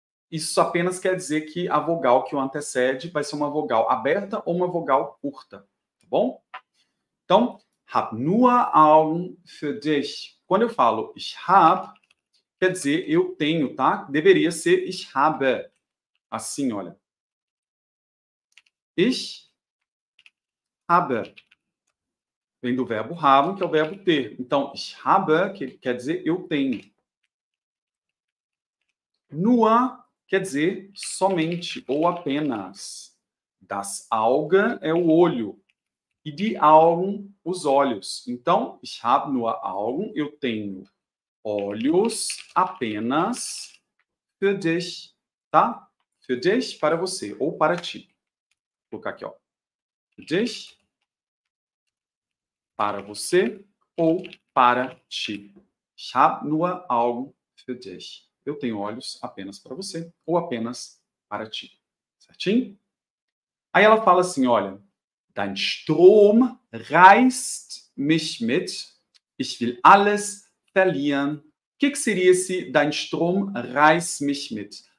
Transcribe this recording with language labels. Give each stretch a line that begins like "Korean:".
Portuguese: Isso apenas quer dizer que a vogal que o antecede vai ser uma vogal aberta ou uma vogal curta, tá bom?
German: Então, hab nur Augen für dich.
Portuguese: Quando eu falo ich hab, quer dizer eu tenho, tá? Deveria ser ich habe. Assim, olha. Ich habe. Vem do verbo haben, que é o verbo ter. Então, ich habe, que quer dizer eu tenho. Nur quer dizer somente ou apenas. Das Augen é o olho. E die Augen, os olhos. Então,
German: ich habe nur Augen,
Portuguese: eu tenho olhos apenas für dich, tá? Für dich, para você, ou para ti. Vou colocar aqui, ó. Für dich, para você, ou para ti.
German: Ich habe nur Augen für dich.
Portuguese: Eu tenho olhos apenas para você, ou apenas para ti. Certinho? Aí ela fala assim, olha,
German: dein Strom reißt mich mit, ich will alles verlieren.
Portuguese: O que seria esse
German: dein Strom reißt mich mit?